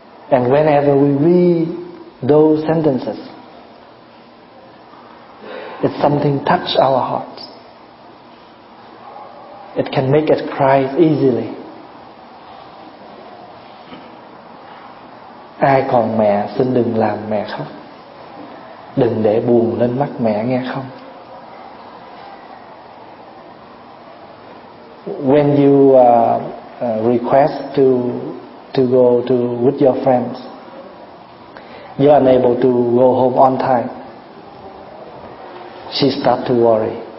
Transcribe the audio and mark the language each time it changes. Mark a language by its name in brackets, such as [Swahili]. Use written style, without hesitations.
[English] And whenever we read those sentences, it's something touch our hearts. It can make us cry easily. [Vietnamese] Ai còn mẹ, xin đừng làm mẹ khóc. Đừng để buồn lên mắt mẹ nghe không. [English] When you request to go to with your friends, you are unable to go home on time, she starts to worry.